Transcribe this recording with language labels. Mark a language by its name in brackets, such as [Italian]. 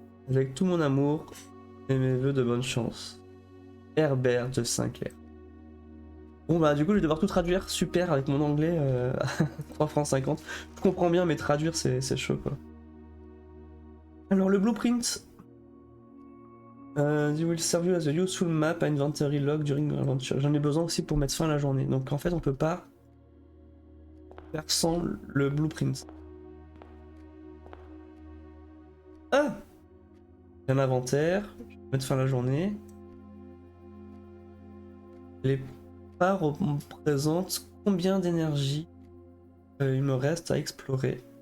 [French] Avec tout mon amour et mes vœux de bonne chance. Herbert de Sinclair. Bon bah du coup je vais devoir tout traduire, super, avec mon anglais 3 francs 50. Je comprends bien mais traduire c'est chaud quoi. Alors le blueprint. [English] You will serve you as a useful map inventory log during your adventure. [French] J'en ai besoin aussi pour mettre fin à la journée. Donc en fait on peut pas faire sans le blueprint. Ah, un inventaire, je vais mettre fin à la journée. Les pas représentent combien d'énergie il me reste à explorer.